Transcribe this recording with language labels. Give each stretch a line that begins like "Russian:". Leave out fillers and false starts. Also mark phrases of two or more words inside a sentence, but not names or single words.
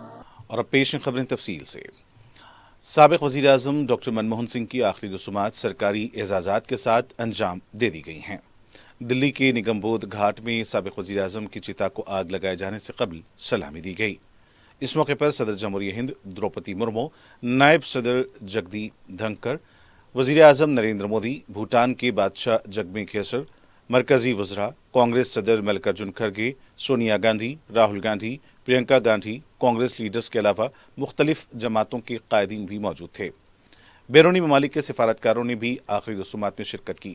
Urdu: اور اب پیش ہیں خبریں تفصیل سے۔ سابق وزیر اعظم ڈاکٹر منموہن سنگھ کی آخری رسومات سرکاری اعزازات کے ساتھ انجام دے دی گئی ہیں۔ دلی کے نگم بودھ گھاٹ میں سابق وزیر اعظم کی چتا کو آگ لگائے جانے سے قبل سلامی دی گئی۔ اس موقع پر صدر جمہوریہ ہند دروپدی مرمو، نائب صدر جگدیپ دھنکر، وزیر اعظم نریندر مودی، بھوٹان کے بادشاہ جگمے کھیسر، مرکزی وزرا، کانگریس صدر ملکارجن کھڑگے، سونیا گاندھی، راہل گاندھی، پرینکا گاندھی، کانگریس لیڈرز کے علاوہ مختلف جماعتوں کے قائدین بھی موجود تھے. بیرونی ممالک کے سفارتکاروں نے بھی آخری رسومات میں شرکت کی.